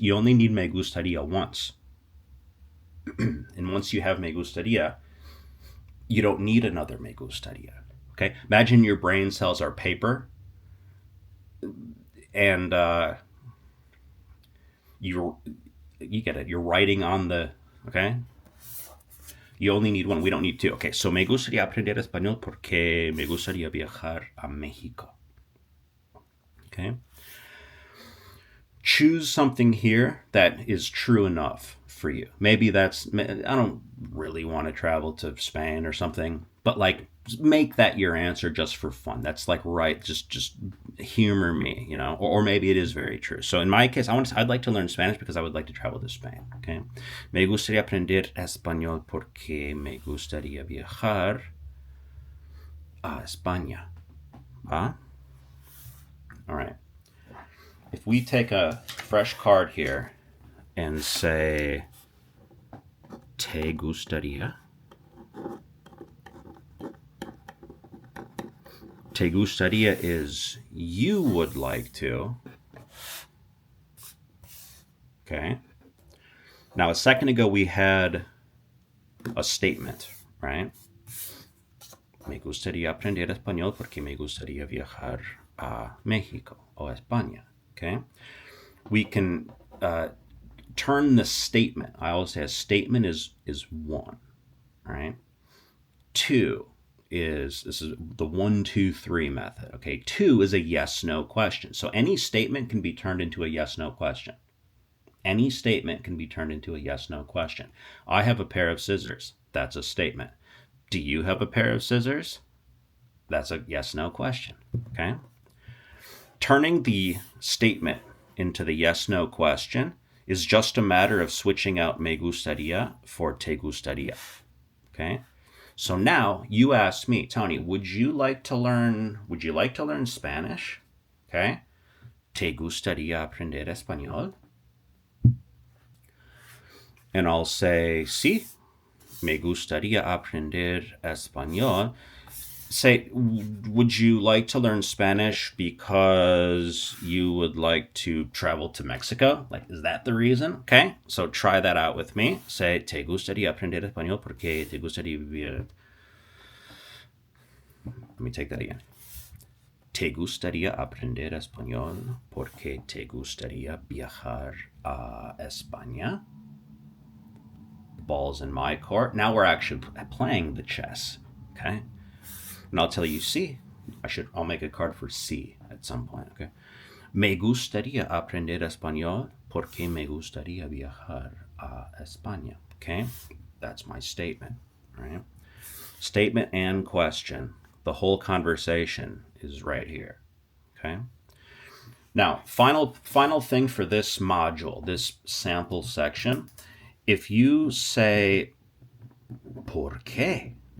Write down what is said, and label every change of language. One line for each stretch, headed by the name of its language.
English: You only need me gustaría once. And once you have me gustaría, you don't need another me gustaría. Okay. Imagine your brain cells are paper and you get it. You're writing on the, okay? You only need one. We don't need two.
Spanish: Okay, so me gustaría aprender español porque me gustaría viajar a Mexico.
English: Okay? Choose something here that is true enough for you. Maybe I don't really want to travel to Spain or something, but make that your answer just for fun. That's right. Just humor me, or maybe it is very true. So in my case, I'd like to learn Spanish because I would like to travel to Spain. Okay.
Spanish: Me gustaría aprender español porque me gustaría viajar a España.
English: All right. If we take a fresh card here and say, te gustaría. Te gustaría is you would like to. Okay. Now, a second ago, we had a statement, right?
Spanish: Me gustaría aprender español porque me gustaría viajar a México o España.
English: Okay. We can turn the statement. I always say a statement is one, right? Two this is the 1, 2, 3 method. Okay. 2 is a yes/no question. So any statement can be turned into a yes/no question. Any statement can be turned into a yes/no question. I have a pair of scissors. That's a statement. Do you have a pair of scissors? That's a yes/no question. Okay. Turning the statement into the yes/no question is just a matter of switching out me gustaría for te gustaría. Okay. So now you ask me, Tony, would you like to learn Spanish? Okay.
Spanish: ¿Te gustaría aprender español? And I'll say, sí, me gustaría aprender español.
English: Say, would you like to learn Spanish because you would like to travel to Mexico? Is that the reason? Okay, so try that out with me.
Spanish: Say, te gustaría aprender español porque te gustaría vivir.
English: Let me take that again.
Spanish: Te gustaría aprender español porque te gustaría viajar a España.
English: The ball's in my court. Now we're actually playing the chess. Okay. And I'll tell you C. I'll make a card for C at some point, okay?
Spanish: Me gustaría aprender español porque me gustaría viajar a España, okay?
English: That's my statement, right? Statement and question. The whole conversation is right here, okay? Now, final thing for this module, this sample section, if you say ¿por qué?